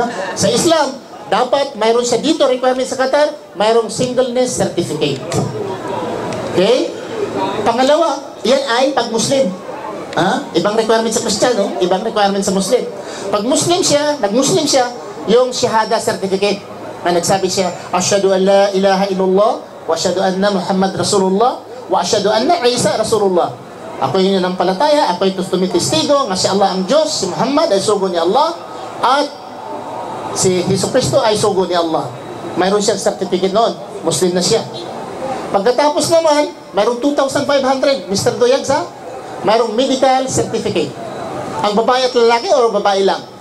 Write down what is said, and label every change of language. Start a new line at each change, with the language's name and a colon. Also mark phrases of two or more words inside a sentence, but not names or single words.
Filipino: Sa Islam, dapat mayroon siya dito, requirement sa Qatar, mayroong
English: singleness certificate.
Filipino: Okay? Pangalawa, yan ay pag-Muslim. Ibang requirement sa Kristiyano, ibang requirement sa Muslim. Pag Muslim siya, nag-Muslim siya, yung Shahada certificate. Na nagsabi siya,
Arabic: أشهد أن لا إله إلا الله، وأشهد أن محمدا رسول الله، وأشهد أن عيسى رسول الله.
Filipino: Ako yung nanampalataya, ako yung tumitestigo, nga si Allah ang Diyos, si Muhammad ay sugo ni Allah, at si Hesus Kristo ay sugo ni Allah. Mayroon siyang certificate noon. Muslim na siya. Pagkatapos naman, mayroong 2,500, Mr. Doyagsa, mayroong medical certificate. Ang babae at lalaki o babae lang?